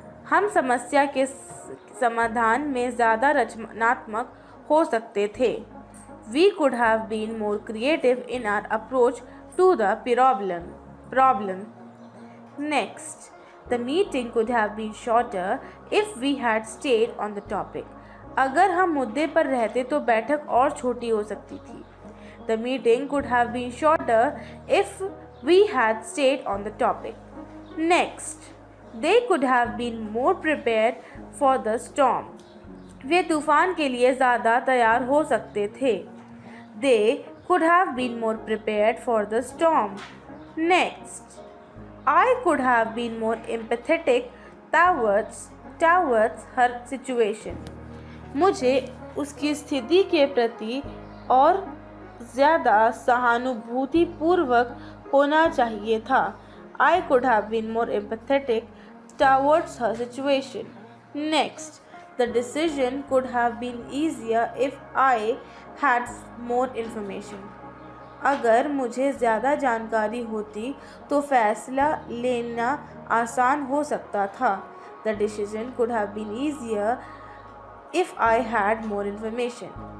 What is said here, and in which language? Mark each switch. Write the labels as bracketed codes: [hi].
[hi] हम समस्या के समाधान में ज़्यादा रचनात्मक हो सकते थे. [en] We could have been more creative in our approach to the problem. Next, the meeting could have been shorter if we had stayed on the topic. [hi] अगर हम मुद्दे पर रहते तो बैठक और छोटी हो सकती थी. [en] The meeting could have been shorter if we had stayed on the topic. Next, they could have been more prepared for the storm. [hi] वे तूफान के लिए ज़्यादा तैयार हो सकते थे. [en] They could have been more prepared for the storm. Next, I could have been more empathetic towards her situation. [hi] मुझे उसकी स्थिति के प्रति और ज़्यादा सहानुभूतिपूर्वक होना चाहिए था. [en] I could have been more empathetic towards her situation. Next, the decision could have been easier if I had more information. [hi] अगर मुझे ज़्यादा जानकारी होती तो फैसला लेना आसान हो सकता था. [en] The decision could have been easier if I had more information.